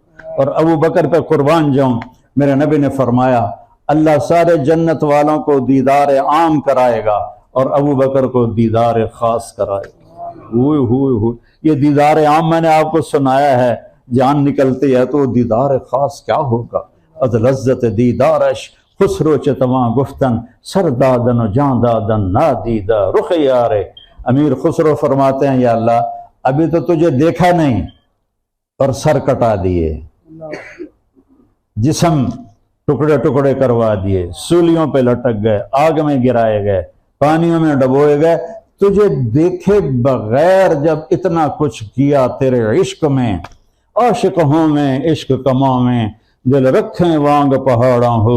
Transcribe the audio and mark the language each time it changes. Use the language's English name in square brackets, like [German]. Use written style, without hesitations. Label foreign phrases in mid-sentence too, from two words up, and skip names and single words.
[Urdu] اور ابو بکر پہ قربان جاؤں، میرے نبی نے فرمایا اللہ سارے جنت والوں کو دیدار عام کرائے گا اور ابو بکر کو دیدار خاص کرائے گا۔ ہوئے یہ دیدار عام میں نے آپ کو سنایا ہے، جان نکلتی ہے تو دیدار خاص کیا ہوگا؟ [Persian] از لذت دیدارش خسرو چتواں گفتن سر دادن و جان دادن نادیدہ رخ یارے۔ [Urdu] امیر خسرو فرماتے ہیں یا اللہ ابھی تو تجھے دیکھا نہیں اور سر کٹا دیے، جسم ٹکڑے ٹکڑے کروا دیے، سولیوں پہ لٹک گئے، آگ میں گرائے گئے، پانیوں میں ڈبوئے گئے، تجھے دیکھے بغیر جب اتنا کچھ کیا تیرے عشق میں، [Punjabi] عاشق ہوں میں عشق کماں میں دل رکھیں وانگ پہاڑاں ہو۔